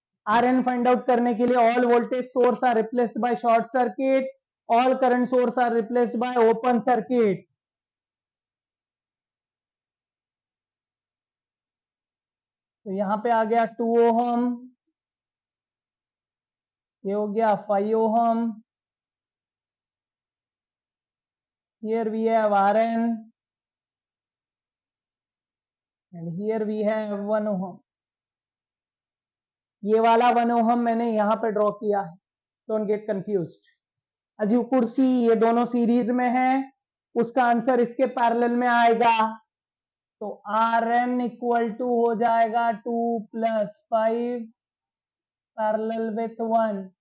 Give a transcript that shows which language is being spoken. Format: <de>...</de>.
<en>RN find out</en> <hi>करने के लिए</hi> <en>All voltage source are replaced by short circuit, all current source are replaced by open circuit.</en> <hi>तो यहां पे आ गया 2 ओहम, ये हो गया 5 ohm.</hi> <en>Here we have RN and here we have 1 ohm.</en> <hi>ये वाला 1 ohm मैंने यहां पे ड्रॉ किया है.</hi> <en>Don't get confused. As you could see</en> <hi>ये दोनों सीरीज में है, उसका आंसर इसके पैरेलल में आएगा. तो RN इक्वल टू हो जाएगा 2 + 5 पैरेलल विथ 1.</hi>